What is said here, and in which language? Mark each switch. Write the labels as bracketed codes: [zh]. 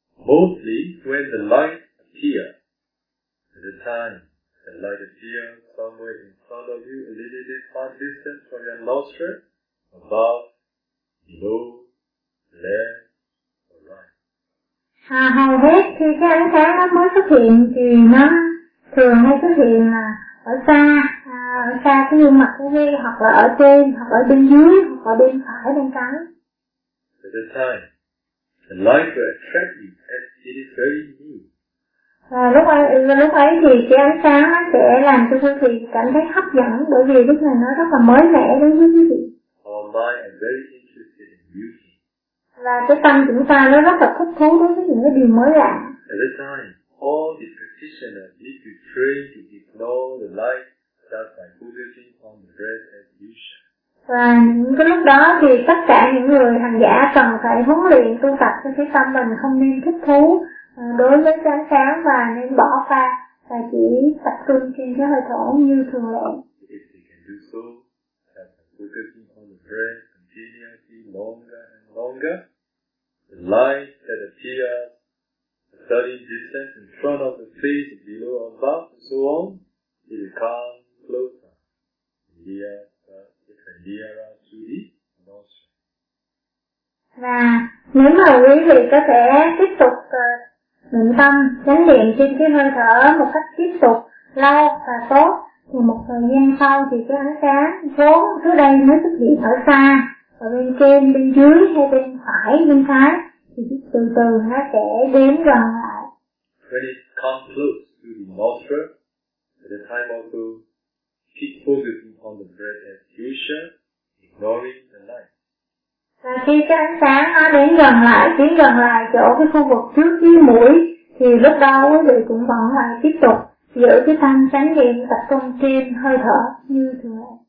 [en] Mostly when the light appears, at the time the light appears somewhere in front of you, a little bit far distance from your nostril, above, below, left. [vi] Hầu hết khi cái ánh sáng nó mới xuất hiện thì nó thường hay xuất hiện là ở xa cái gương mặt của ngay, hoặc là ở trên, hoặc ở bên dưới, hoặc ở bên phải, bên trái. [en] At the time, the light will attract you as it is very new. [vi] Và lúc ấy thì cái ánh sáng nó sẽ làm cho quý vị cảm thấy hấp dẫn, bởi vì lúc này nó rất là mới mẻ đối với quý vị. [en] Our mind is very interested in beauty. [vi] Và cái tâm chúng ta nó rất là thích thú đối với những cái điều mới lạ. [en] At the time, all the practitioners need to train to ignore the light just by focusing on the breath as usual. [vi] Và những cái lúc đó thì tất cả những người hành giả cần phải huấn luyện tu tập cho cái tâm mình không nên thích thú đối với cái ánh sáng và nên bỏ qua và chỉ tập trung trên cái hơi thở như thường lệ. [en] If they can do so, just by focusing on the breath continuously longer and longer, the light that appears a certain distance in front of the face, below or above, and so on, it will come closer, nearer to the nostril. [vi] Và nếu mà quý vị có thể tiếp tục niệm tâm, chánh niệm trên cái hơi thở một cách tiếp tục lâu và tốt, thì một thời gian sau thì cái ánh sáng vốn trước đây mới xuất hiện ở xa, ở bên trên, bên dưới hay bên phải, bên trái, thì từ từ nó sẽ đến gần lại. [en] When it comes close to the nostril, at the time also keep focusing on the breath as usual, ignoring the light. [vi] Và khi cái ánh sáng nó đến gần lại, tiến gần lại chỗ cái khu vực trước dưới mũi, thì lúc đó quý vị cũng vẫn lại tiếp tục giữ cái tâm chánh niệm tập trung trên hơi thở như thường.